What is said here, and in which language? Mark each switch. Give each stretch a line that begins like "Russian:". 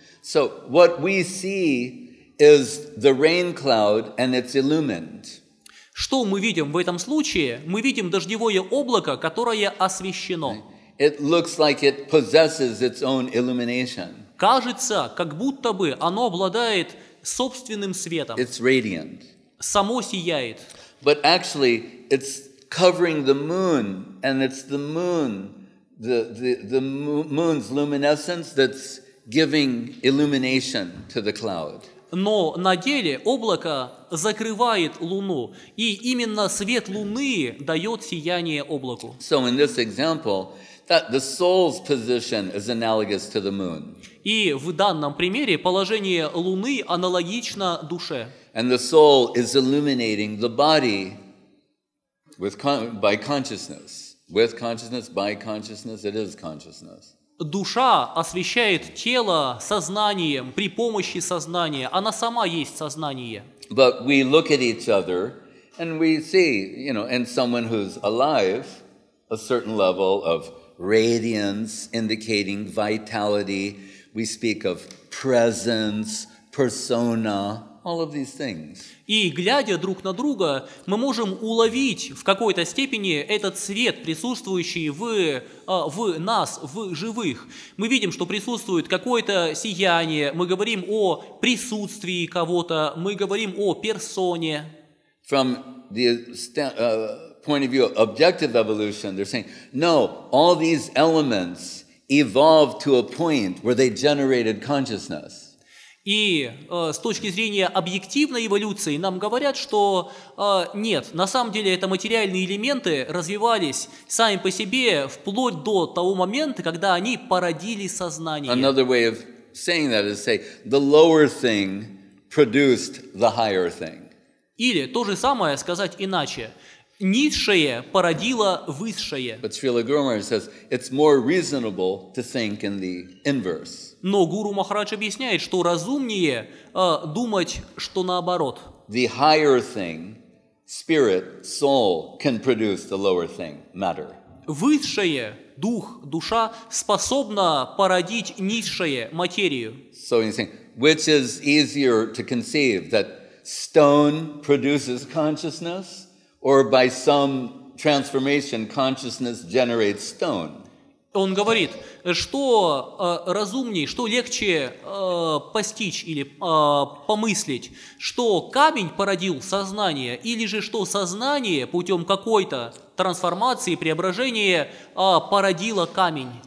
English: So what we see is the rain cloud and it's illumined.
Russian: Что мы видим в этом случае? Мы видим дождевое облако, которое освещено.
English: It looks like it possesses its own illumination.
Russian: Кажется, как будто бы оно обладает собственным светом.
English: It's radiant.
Russian: Само сияет.
English: But actually, it's covering the moon, and it's the moon, the moon's luminescence that's giving illumination to the cloud.
Russian: Но на деле облако закрывает луну, и именно свет луны дает сияние облаку.
English: So in this example, that the soul's position is analogous to the moon.
Russian: И в данном примере положение луны аналогично душе.
English: And the soul is illuminating the body by consciousness. With consciousness, by consciousness, it is consciousness.
Russian: Душа освещает тело сознанием, при помощи сознания. Она сама есть сознание.
English: But we look at each other and we see, in someone who's alive, a certain level of radiance indicating vitality. We speak of presence, persona, all of these things.
Russian: И, глядя друг на друга, мы можем уловить в какой-то степени этот свет, присутствующий в нас, в живых. Мы видим, что присутствует какое-то сияние, мы говорим о присутствии кого-то, мы говорим о персоне.
English: From the point of view of objective evolution, they're saying, no, all these elements evolved to a point where they generated consciousness.
Russian: И с точки зрения объективной эволюции нам говорят, что нет, на самом деле это материальные элементы развивались сами по себе вплоть до того момента, когда они породили сознание.
English: Another way of saying that is say, the lower thing produced the higher thing.
Russian: Или то же самое сказать иначе. Низшее породило высшее.
English: But Srila Guru Maharaj says it's more reasonable to think in the inverse.
Russian: Но Гуру Махарадж объясняет, что разумнее думать, что наоборот.
English: The higher thing, spirit, soul, can produce the lower thing, matter.
Russian: Высшее, дух, душа, способна породить низшее, материю.
English: So he's saying, which is easier to conceive, that stone produces consciousness, or by some transformation consciousness generates stone?
Russian: Он говорит, что разумней, что легче постичь или помыслить, что камень породил сознание, или же что сознание путем какой-то трансформации, преображения породило камень.